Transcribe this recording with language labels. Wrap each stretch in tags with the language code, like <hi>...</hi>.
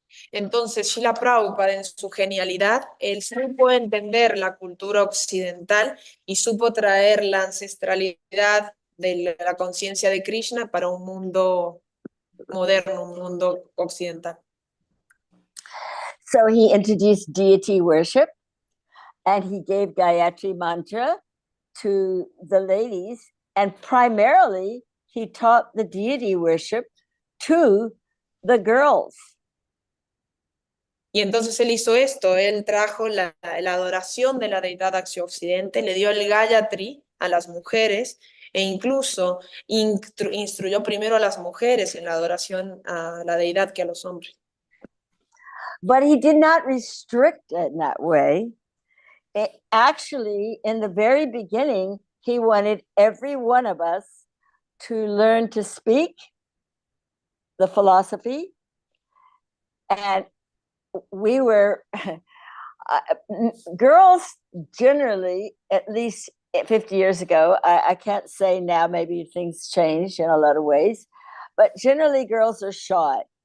<es>Entonces, Śrīla Prabhupāda, en su genialidad, él supo entender la cultura occidental y supo traer la ancestralidad de la conciencia de Kṛṣṇa para un mundo moderno, un mundo occidental.</es> <en>So he introduced deity worship, and he gave Gayatri mantra to the ladies, and primarily he taught the deity worship to the girls.</en> <es>Y entonces él hizo esto, él trajo la adoración de la deidad hacia Occidente, le dio el Gayatri a las mujeres e incluso instruyó primero a las mujeres en la adoración a la deidad que a los hombres.</es> <en>But he did not restrict it in that way. Actually, in the very beginning, he wanted every one of us to learn to speak the philosophy, and we were girls generally, at least 50 years ago, I can't say now, maybe things changed in a lot of ways, but generally girls are shy.</en>